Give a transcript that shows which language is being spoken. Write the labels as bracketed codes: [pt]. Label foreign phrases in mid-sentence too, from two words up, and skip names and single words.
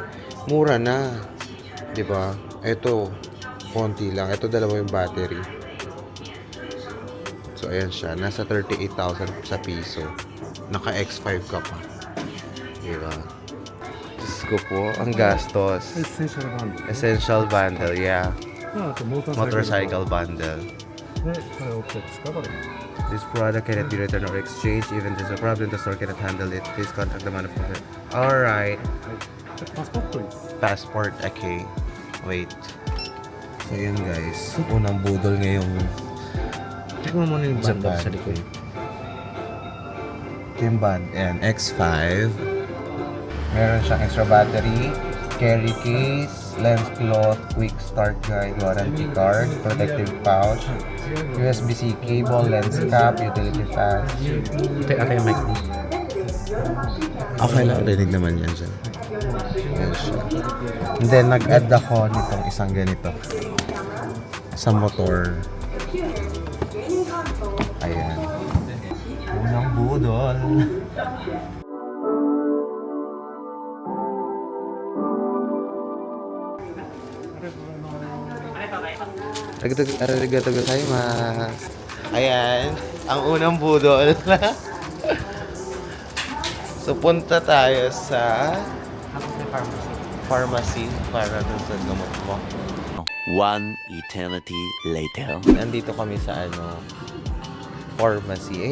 [tl] Mura na. Diba? Ito, konti lang. Ito dalawa yung battery. So, ayan siya. Nasa 38,000 sa piso. Naka X5 ka pa. Diba? Diyos ko po, ang gastos. [en] Essential bundle. Essential bundle, yeah. [ja] あとモーター [en] Motorcycle bundle. [ja] で、これ OK ですかこれ。 [en] This product cannot be returned or exchanged. Even if there's a problem, the store cannot handle it. Please contact the manufacturer. Alright. [ja] でパスポートです。 [en] Passport, okay. Wait. So, yun guys. [tl] Unang budol ngayong Check mo muna yung bundle Japan. sa likod. Yung band, ayan, X5. Meron siyang [en] extra battery, carry case, lens cloth, quick start guide, warranty card, protective pouch, USB-C cable, lens cap, utility fan. [tl] Ate yung mic mo. Okay lang, rinig naman yan siya. Yan siya. [en] And then, [tl] nag-add ako nitong isang ganito. Sa motor. Ayan. Unang budol. [ja] ありがとうございます. [tl] Ayan, ang unang budol. So, punta tayo sa pharmacy para dun sa gamot mo. [en] One eternity later. [tl] Nandito kami sa pharmacy.